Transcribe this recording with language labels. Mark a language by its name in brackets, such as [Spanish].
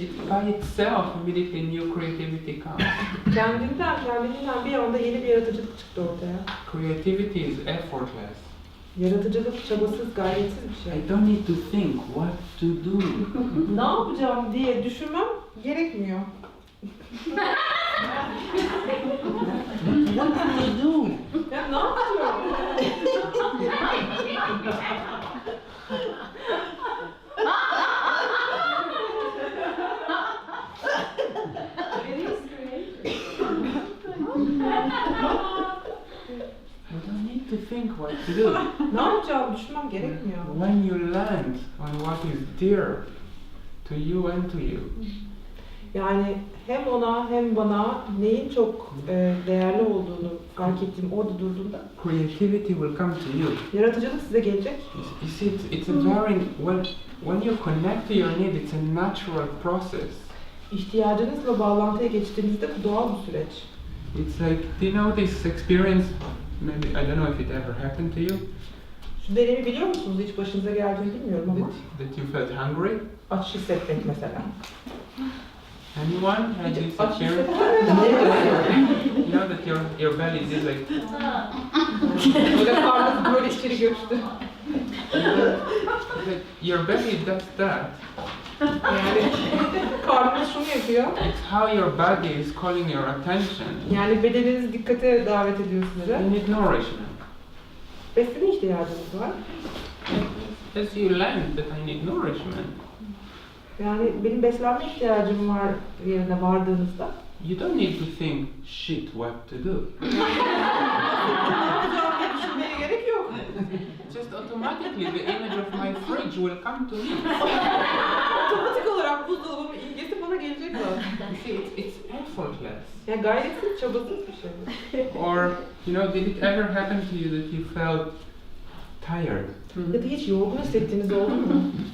[English] By itself, immediately new creativity comes. [Turkish] Kendinden bir anda yeni bir yaratıcılık çıktı ortaya. [English] Creativity is effortless. [Turkish] Yaratıcılık çabasız, gayretsiz bir şey. [English] I don't need to think what to do. [Turkish] Ne yapacağım diye düşünmem gerekmiyor. [English] What can I do? [Turkish] Ya ne yapacağım? [English] I don't need to think what to do. [Turkish] Ne yapacağım düşünmem gerekmiyor. [English] When you land on what is dear to you and to you, [Turkish] Yani hem ona hem bana neyin çok değerli olduğunu fark ettiğim orada durduğumda [English] creativity will come to you. [Turkish] yaratıcılık size gelecek. [English] You see, it's a very when you connect to your need, it's a natural process. [Turkish] İhtiyacınızla bağlantıya geçtiğinizde bu doğal bir süreç. [English] It's like, do you know this experience? Maybe I don't know if it ever happened to you. [Turkish] Şu deneyimi biliyor musunuz? Hiç başınıza geldiğini bilmiyorum ama. [English] That you felt hungry. [Turkish] Aç hissetmek mesela. [English] Anyone had this [Turkish] Aç [English] experience? [Turkish] hissetmek. [English] You know that your belly is like. [Turkish] Böyle karnınız böyle içeri göçtü. [English] Like your belly does that. [Turkish] Yani karnınız şunu yapıyor. [English] It's how your body is calling your attention. [Turkish] Yani bedeniniz dikkate davet ediyor sizi. [English] You need nourishment. [Turkish] Besine ihtiyacınız var. [English] As you land, that I need nourishment. [Turkish] Yani benim beslenme ihtiyacım var yerine vardığınızda. [English] You don't need to think, shit, what to do. [Turkish] Ne yapacağım diye düşünmeye gerek yok. [English] Just automatically, the image of my fridge will come to me. [Turkish] Otomatik olarak buzdolabımın ilgisi bana gelecek zaten. [English] You see, it's effortless. [Turkish] Yani gayretsiz, çabasız bir şey. [English] Or, you know, did it ever happen to you that you felt tired? [Turkish] Ya da hiç yorgun hissettiğiniz oldu mu?